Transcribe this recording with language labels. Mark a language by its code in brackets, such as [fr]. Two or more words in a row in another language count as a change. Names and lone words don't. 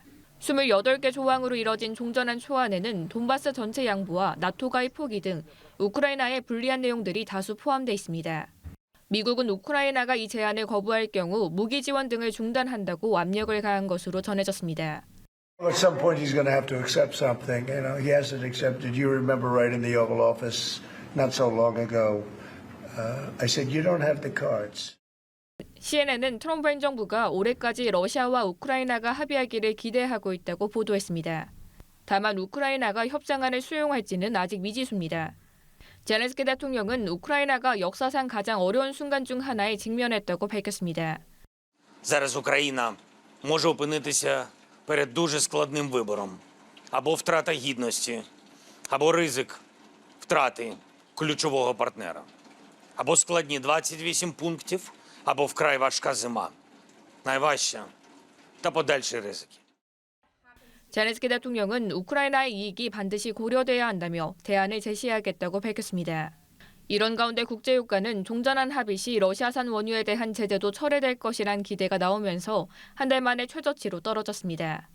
[ko] 28개 조항으로 이뤄진 종전한 초안에는 돈바스 전체 양보와 나토 가입 포기 등 우크라이나에 불리한 내용들이 다수 포함돼 있습니다. 미국은 우크라이나가 이 제안을 거부할 경우 무기 지원 등을 중단한다고 압력을 가한 것으로 전해졌습니다. [en] At some point, he's going to have to accept something. He hasn't accepted. You remember right in the Oval Office not so long ago, I said, you don't have the cards. [ko] CNN은 트럼프 행정부가 올해까지 러시아와 우크라이나가 합의하기를 기대하고 있다고 보도했습니다. 다만 우크라이나가 협상안을 수용할지는 아직 미지수입니다. 젤렌스키 대통령은 우크라이나가 역사상 가장 어려운 순간 중 하나에 직면했다고 밝혔습니다. [uk] Зараз Україна може опинитися перед дуже складним вибором. Або втрата гідності, або ризик втрати ключового партнера. Або складні 28 пунктів, або вкрай важка зима. Найважча та подальші ризики. [ko] 젤렌스키 대통령은 우크라이나의 이익이 반드시 고려돼야 한다며 대안을 제시하겠다고 밝혔습니다. 이런 가운데 국제유가는 종전한 합의 시 러시아산 원유에 대한 제재도 철회될 것이란 기대가 나오면서 한 달 만에 최저치로 떨어졌습니다.